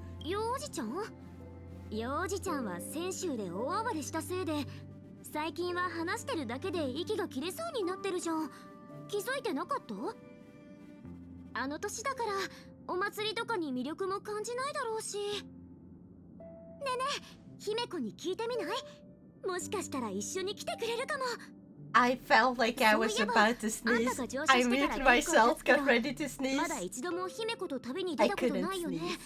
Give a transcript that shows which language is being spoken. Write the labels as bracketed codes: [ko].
[ja] 幼児ちゃんは先週で大暴れしたせいで、最近は話してるだけで息が切れそうになってるじゃん。気づいてなかった？あの年だからお祭りとかに魅力も感じないだろうし。ねえねえ、姫子に聞いてみない？もしかしたら一緒に来てくれるかも。 [en] I felt like I was about to sneeze. I muted myself, got ready to sneeze. [ja] まだ一度も姫子と旅に出たことないよね。